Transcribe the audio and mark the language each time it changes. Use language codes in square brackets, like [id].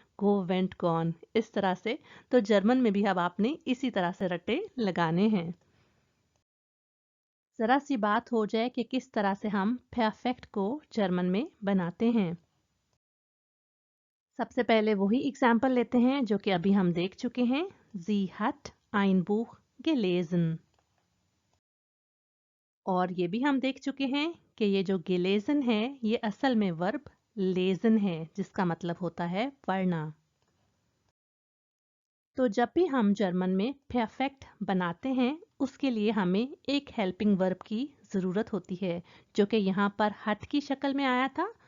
[en] go went gone, [hi] इस तरह से। तो जर्मन में भी अब आपने इसी तरह से रट्टे लगाने हैं। जरा सी बात हो जाए कि किस तरह से हम परफेक्ट को जर्मन में बनाते हैं। सबसे पहले वही एग्जाम्पल लेते हैं जो कि अभी हम देख चुके हैं। [de] Sie hat ein Buch gelesen। [hi] और ये भी हम देख चुके हैं कि ये जो gelesen है ये असल में वर्ब lesen है, जिसका मतलब होता है पढ़ना। तो जब भी हम जर्मन में परफेक्ट बनाते हैं उसके लिए हमें एक हेल्पिंग वर्ब की ज़रूरत होती है, जो कि यहाँ पर हट की शक्ल में आया था।